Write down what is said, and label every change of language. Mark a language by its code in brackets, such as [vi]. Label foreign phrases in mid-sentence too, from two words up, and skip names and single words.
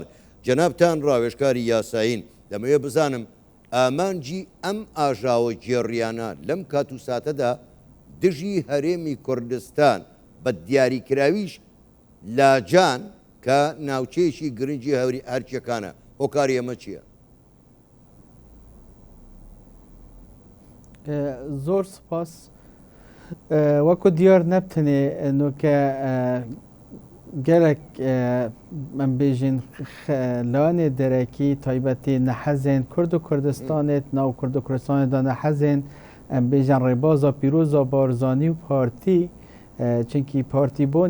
[ckb] جەنابتان ڕاوێژکاری یاساین، دەمەوێت بزانم ئامانجی ئەم ئاژاوە گێڕیانە لەم کات و ساتەدا دژی هەرێمی کوردستان بە دیاریکراویش لاجان کە ناوچەیەکی گرنگی هەوری هەرچیەکانە هۆکاری ئەمە چییە؟ زۆر سپاس. [ku] وەکو دیار نەبتنێ نوکە gelek em bêjin lanê derekî taybetî nehezên Kurd û Kurdistanê nav Kurd û Kurdistanê da nehezên em bêjin rêbaza pîroza Barzanî û partî çunkî partîbûn